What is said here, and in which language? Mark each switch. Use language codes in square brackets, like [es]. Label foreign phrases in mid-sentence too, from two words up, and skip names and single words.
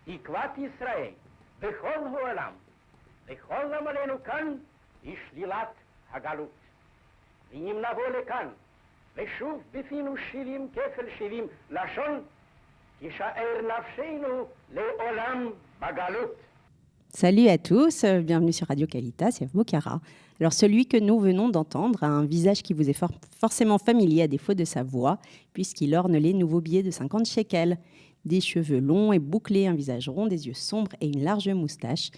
[he] אחוות ישראל בכל העולם, וכל עמלנו כאן לשלילת הגלות. ואם נבוא לכאן ושוב בפינו 70 כפל 70 לשון, תישאר נפשנו לעולם בגלות. [fr] Salut à tous, bienvenue sur Radio Calitas, c'est Bocara. Alors celui que nous venons d'entendre a un visage qui vous est forcément familier à défaut de sa voix, puisqu'il orne les nouveaux billets de 50 shekels. Des cheveux longs et bouclés, un visage rond, des yeux sombres et une large moustache.